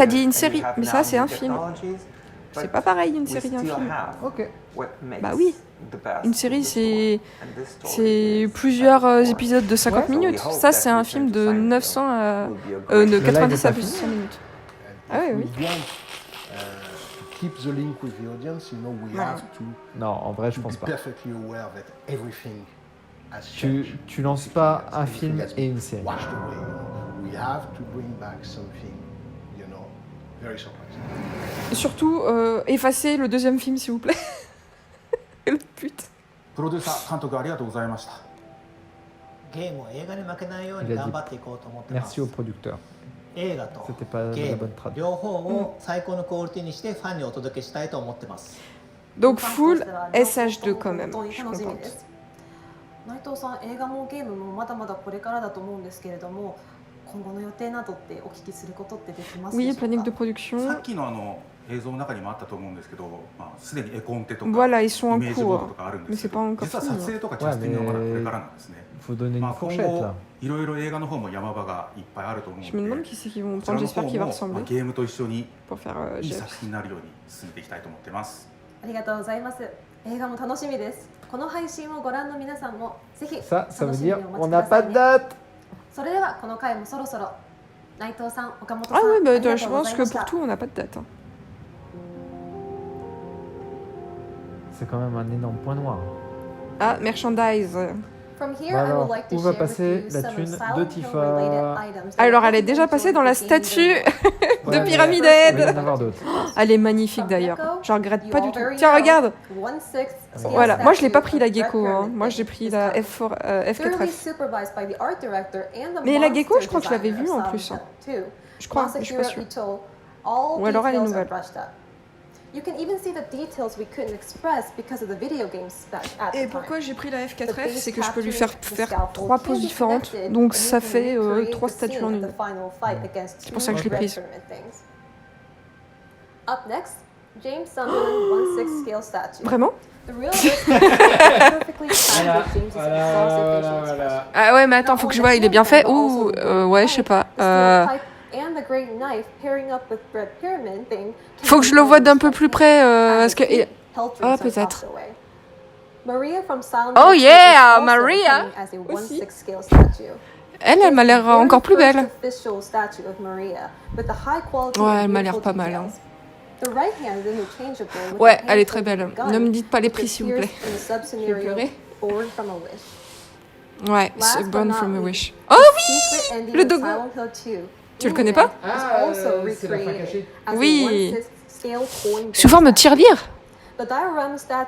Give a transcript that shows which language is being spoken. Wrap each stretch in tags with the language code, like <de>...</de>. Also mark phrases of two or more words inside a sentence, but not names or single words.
<fr>t'as dit une série, mais ça c'est un film. C'est pas pareil une série et un film. Ok. Bah oui. Une série c'est plusieurs épisodes de 50 minutes. Ça c'est un film de 900 à de 90 à plus 100 minutes. Ah oui, oui.</fr> <en>Keep the link with the audience, you know, we have to.</en> <fr>Non, en vrai, je pense</fr> <en>be</en> <fr>pas.</fr> <en>perfectly aware that everything has</en> <fr>Tu</fr> <en>changed.</en> <fr>lances pas un film et une série.</fr> <en>Washed away, you know. We have to bring back something, you know, very surprising.</en> <fr>Surtout, effacez le deuxième film, s'il vous plaît. Le pute.</fr> <ja>プロデューサー監督ありがとうございました。ゲームは映画に負けないように頑張っていこうと思ってます。</ja> <fr>Merci au producteur.</fr> <ja>映画と</ja> <fr>C'était pas</fr> <ja>ゲ</ja> <fr>la</fr> <ja>ーム</ja> <fr>bonne traduction.</fr> <ja>両方を最高のクオリティにしてファンにお届けしたいと思ってます。</ja> <fr>Donc full SH2 quand même.</fr> <ja>本当に楽しみです。内藤さん、映画もゲームもまだまだこれからだと思うんですけれども、今後の予定などってお聞きすることってできますでしょうか？</ja> <fr>Oui, planning de production.</fr> <ja>さっきの映像の中にもあったと思うんですけど、まあすでに絵コンテとか</ja> <fr>Voilà, ils sont</fr> <ja>イ</ja> <fr>en</fr> <ja>メージボード</ja> <fr>cours.</fr> <ja>とかあるんで</ja> <fr>Mais</fr> <ja>す</ja> <fr>c'est</fr> <ja>け</ja> <fr>pas</fr> <ja>ど、</ja> <fr>encore</fr> <ja>実は</ja> <fr>fini.</fr> <ja>撮影とかキャスティングはまだこれからなんですね。</ja> <fr>Faut donner</fr> <ja>ま</ja> <fr>une</fr> <ja>あ今</ja> <fr>fourchette</fr> <ja>後</ja> <fr>là.</fr> <ja>いろいろ映画の方も山場がいっぱいあると思うの</ja> <fr>Je me demande</fr> <ja>で、</ja> <fr>qui c'est qu'ils vont</fr> <ja>こちら</ja> <fr>prendre.</fr> <ja>の</ja> <fr>J'espère</fr> <ja>方</ja> <fr>qu'il va</fr> <ja>も</ja> <fr>ressembler</fr> <ja>ゲームと一緒に</ja> <fr>pour faire</fr> <ja>いい</ja> <fr>Jeff.</fr> <ja>作品になるように進めていきたいと思ってます。ありがとうございます。映画も楽しみです。この配信をご覧の皆さんもぜひ</ja> <fr>Ça</fr> <ja>楽</ja> <fr>veut</fr> <ja>しみに</ja> <fr>dire</fr> <ja>お</ja> <fr>on</fr> <ja>待</ja> <fr>n'a</fr> <ja>ちくださ</ja> <fr>pas</fr> <ja>い</ja> <fr>de</fr> <ja>ね。</ja> <fr>date.</fr> <ja>それではこの回もそろそろ内藤さん、岡本さん、</ja> <fr>Ah oui,</fr> <ja>あり</ja> <fr>bah,</fr> <ja>が</ja> <fr>je</fr> <ja>とうござ</ja> <fr>pense</fr> <ja>いま</ja> <fr>que</fr> <ja>した</ja> <fr>pour tout, on n'a pas de date. Hein. C'est quand même un énorme point noir. Ah, merchandise.</fr> <en>From here, I would</en> <fr>Alors,</fr> <en>like to</en> <fr>où va</fr> <en>share with</en> <fr>passer</fr> <en>you</en> <fr>la</fr> <en>some</en> <fr>thune</fr> <en>of</en> <fr>de</fr> <en>Silent Hill</en> <fr>Tifa?</fr> <en>related items that</en> <fr>Alors,</fr> <en>I</en> <fr>elle est</fr> <en>hope</en> <fr>déjà</fr> <en>you</en> <fr>passée</fr> <en>enjoyed</en> <fr>dans la</fr> <en>the game</en> <fr>statue</fr> <en>even</en> <fr>de</fr> <en>more.</en> <fr>Pyramid Il va y en Head. avoir d'autres. Elle est magnifique d'ailleurs. Je regrette pas du tout. Tiens, regarde.</fr> <en>1/6 scale</en> <fr>Voilà, moi je l'ai pas</fr> <en>statue</en> <fr>pris la</fr> <en>of Red</en> <fr>gecko, hein.</fr> <en>Pyramid</en> <fr>Moi j'ai</fr> <en>Thing</en> <fr>pris</fr> <en>is</en> <fr>la</fr> <en>coming. Thoroughly</en> <fr>F4F.</fr> <en>supervised by the art director and the</en> <fr>Mais la gecko,</fr> <en>monster</en> <fr>je crois que je l'avais</fr> <en>designer</en> <fr>vue</fr> <en>of</en> <fr>en plus.</fr> <en>Silent</en> <fr>Hein.</fr> <en>Hill 2.</en> <fr>Je crois, mais je suis pas sûre.</fr> <en>Masahiro Ito, all</en> <fr>Ou alors elle est</fr> <en>details are</en> <fr>nouvelle.</fr> <en>brushed up. You can even see the details we couldn't express because of the video game spec at</en> <fr>Et</fr> <en>the</en> <fr>pourquoi</fr> <en>time.</en> <fr>j'ai pris la</fr> <en>The</en> <fr>F4F,</fr> <en>base</en> <fr>c'est que je peux lui</fr> <en>captures</en> <fr>faire</fr> <en>the scaffold</en> <fr>3</fr> <en>can</en> <fr>poses</fr> <en>be</en> <fr>différentes,</fr> <en>connected</en> <fr>donc</fr> <en>and</en> <fr>ça</fr> <en>you can</en> <fr>fait</fr> <en>recreate</en> <fr>3</fr> <en>the</en> <fr>statues</fr> <en>scene</en> <fr>en</fr> <en>of</en> <fr>une.</fr> <en>the final fight against</en> <fr>C'est pour ça que je l'ai</fr> <en>Red</en> <fr>prise.</fr> <en>Pyramid Things. Up next, James Sunderland 1/6 scale statue.</en> <fr>Vraiment?</fr> <en>The real perfectly timed with James's explosive facial expression.</en> <fr>Ah ouais, mais attends, faut que je vois, il est bien fait. Ouh, ouais, je sais pas.</fr> <en>And the great knife pairing up with Red Pyramid Thing.</en> <fr>Faut que je le vois d'un peu plus près, parce que. Ah, peut-être.</fr> <en>Maria from Silent</en> <fr>Oh</fr> <en>Hill</en> <fr>yeah,</fr> <en>is also</en> <fr>Maria</fr> <en>coming as a</en> <fr>aussi.</fr> <en>1/6 scale statue.</en> <fr>Elle m'a l'air encore plus belle.</fr> <en>Official statue of Maria with the high quality</en> <fr>Ouais,</fr> <en>and</en> <fr>elle m'a l'air</fr> <en>beautiful</en> <fr>pas mal. Hein.</fr> <en>details. The right hand is interchangeable with</en> <fr>Ouais,</fr> <en>a</en> <fr>elle est très</fr> <en>hand-holding</en> <fr>belle.</fr> <en>gun</en> <fr>Ne me dites pas les prix,</fr> <en>which</en> <fr>s'il vous plaît.</fr> <en>appears in the sub-scenario</en> <fr>pleurer.</fr> <en>Born from a Wish.</en> <fr>Ouais,</fr> <en>Last</en> <fr>c'est</fr> <en>but</en> <fr>Born</fr> <en>not</en> <fr>from a</fr> <en>least,</en> <fr>Wish.</fr> <en>the</en> <fr>Oh</fr> <en>secret</en> <fr>oui,</fr> <en>ending</en> <fr>le</fr> <en>of</en> <fr>dogo.</fr> <en>Silent Hill 2,</en> <fr>Tu le connais pas?</fr> <en>is also recreated as a</en> <fr>Oui.</fr> <en>1/6 scale coin</en> <fr>Sous forme de tirelire.</fr> <en>The diorama statue</en>